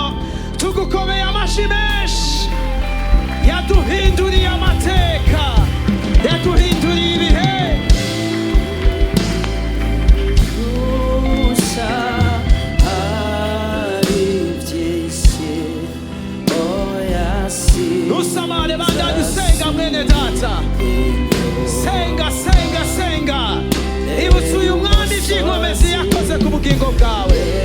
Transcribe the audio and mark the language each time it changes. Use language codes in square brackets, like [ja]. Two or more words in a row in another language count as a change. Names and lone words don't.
[rn] Tugukomeye amashi menshi, yaduhinduriye amateka, yaduhinduriye ibihe. Nusamare bandanye usenga mwene data, senga senga senga, ibutse uyu mwami ivy'inkomezi yakoze ku bugingo bwawe.